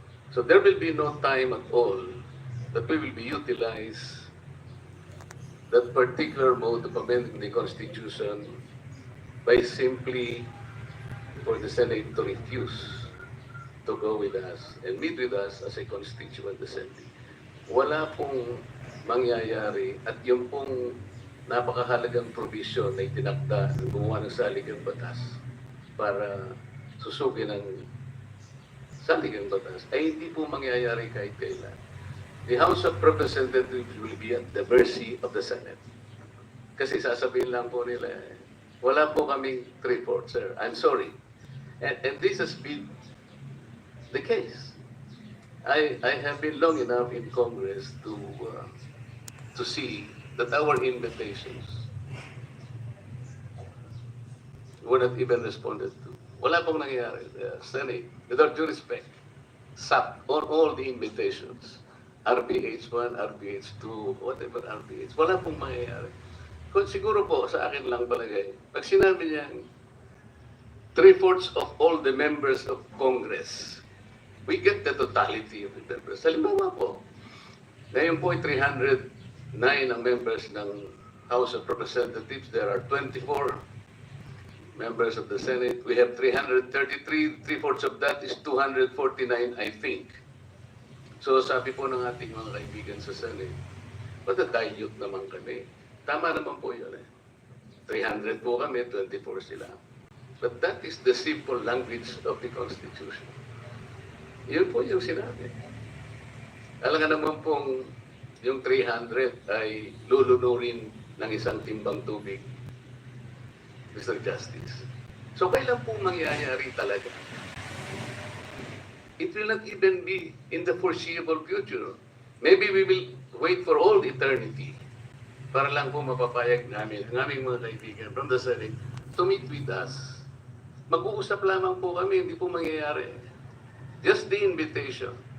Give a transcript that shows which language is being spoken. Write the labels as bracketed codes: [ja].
[en] So there will be no time at all that we will be utilize that particular mode of amending the Constitution by simply for the Senate to refuse to go with us and meet with us as a Constituent Assembly. [tl] Wala pong mangyayari at yung pong napakahalagang provision na itinakda ng gumawa ng saligang batas para susugin ang saligang batas ay hindi po mangyayari kahit kailan. [en] The House of Representatives will be at the mercy of the Senate. [tl] Kasi sasabihin lang po nila, wala po kaming 3/4, sir. [en] I'm sorry. And this has been the case. I have been long enough in Congress to see that our invitations were not even responded to. [tl] Wala pong nangyayari. [en] The Senate, with all due respect, sat on all the invitations. [tl] RPH 1, RPH 2, whatever RPH. Wala pong mangyayari. Kung siguro po, sa akin lang palagay, pag sinabi niya [en] 3/4 of all the members of Congress, we get the totality of the members. [tl] Halimbawa po, ngayon po ay 309 ang members ng House of Representatives. [en] There are 24 members of the Senate. We have 333. 3/4 of that is 249, I think. [tl] So sabi po ng ating mga kaibigan sa Senate, dilute naman kami. Tama naman po yun eh. 300 po kami, 24 sila. [en] But that is the simple language of the Constitution. [tl] Yun po yung sinabi. Alam nga naman pong yung 300 ay lulunurin ng isang timbang tubig, Mr. Justice. So kailan po mangyayari talaga? [en] It will not even be in the foreseeable future. Maybe we will wait for all eternity [tl] para lang po mapapayag namin ang aming mga kaibigan [en] from the Senate to meet with us. [tl] Mag-uusap lamang po kami, hindi po mangyayari. [en] Just the invitation.